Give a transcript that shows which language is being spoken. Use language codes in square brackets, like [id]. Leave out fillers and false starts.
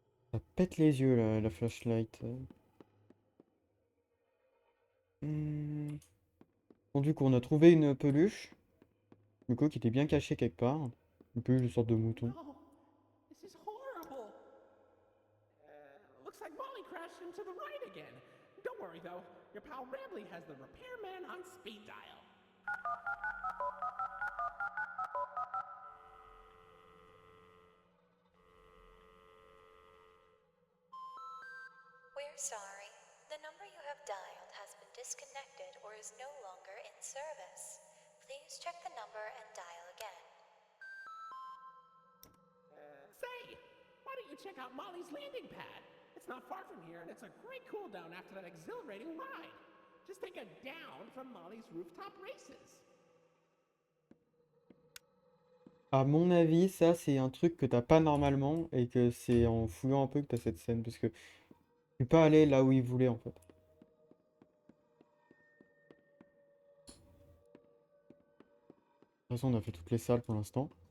[fr] Ça pète les yeux, là, la flashlight. Bon, du coup, on a trouvé une peluche. Du coup, qui était bien cachée quelque part. Une peluche de sorte de mouton. [en] No, this is horrible. Looks like Molly crashed into the ride again. Don't worry though, your pal Rambley has the repairman on speed dial. We're sorry. The number you have dialed has been disconnected or is no longer in service. Please check the number and dial again. Say, why don't you check out Molly's landing pad? It's not far from here, and it's a great cool down after that exhilarating ride. Just take a down from Molly's rooftop races. [fr] À mon avis, ça, c'est un truc que t'as pas normalement et que c'est en fouillant un peu que t'as cette scène. Parce que tu peux pas aller là où il voulait, en fait. façon, on a fait toutes les salles pour l'instant.